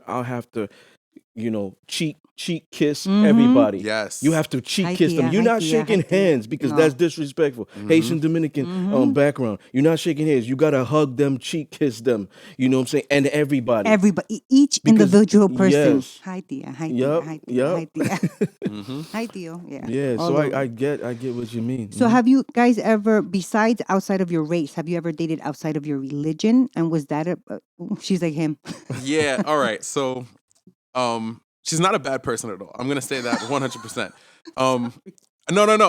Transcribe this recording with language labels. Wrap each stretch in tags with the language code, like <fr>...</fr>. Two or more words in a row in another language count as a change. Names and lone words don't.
<en>I'll have to, cheek kiss everybody. Yes. You have to cheek kiss them. You're not shaking hands because that's disrespectful. Haitian Dominican background. You're not shaking hands. You gotta hug them, cheek kiss them. You know what I'm saying? And everybody. Each individual person. Yes. Hi, tia. Hi, tia. Hi, tia. Hi, tia. Hi, tio. Yeah. Yeah. So I get what you mean. So have you guys ever, besides outside of your race, have you ever dated outside of your religion? And was that she's like him. Yeah. All right. So, she's not a bad person at all. I'm gonna say that 100%. No.</en>